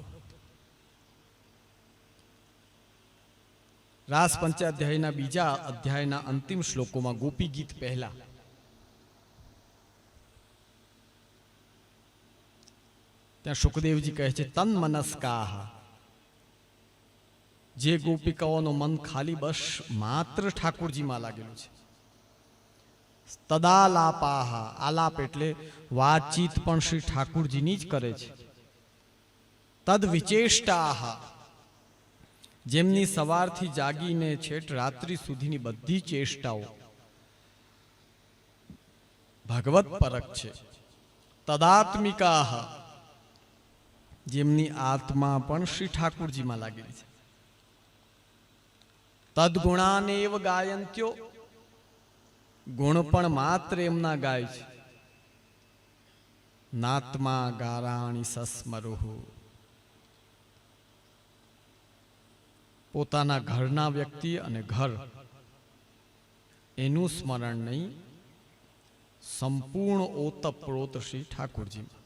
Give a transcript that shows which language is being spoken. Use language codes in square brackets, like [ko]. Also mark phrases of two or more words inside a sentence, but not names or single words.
[gu] રાસ પંચાધ્યાયના બીજા અધ્યાયના અંતિમ શ્લોકોં મેં ગોપી ગીત પહલા ત્યા શુકદેવજી કહે છે [sa] तन मनस्काः। [gu] જે ગોપિકાઓનો મન ખાલી બસ માત્ર ઠાકુરજી મેં લાગેલું છે। [sa] तदालापाह। [gu] આલાપ એટલે વાતચીત પણ શ્રી ઠાકુરજીની જ કરે છે। [sa] तद विचेष्टाह। [gu] જેમની સવારથી જાગીને છેટ રાત્રિ સુધીની બધી ચેષ્ટાઓ ભગવત પરક છે। તદાત્મિકાહ। જેમની આત્મા પણ શ્રી ઠાકુરજી મેં લાગેલી છે। [sa] तद्गुणानेव गायन्त्यो। [gu] ગુણ પણ માત્ર એમના ગાય છે। [sa] नात्मा गाराणि सस्मरुः। [gu] પોતાના ઘરના વ્યક્તિ અને ઘર એનુ સ્મરણ નહીં, સંપૂર્ણ ઓતપ્રોત શ્રી ઠાકુરજી।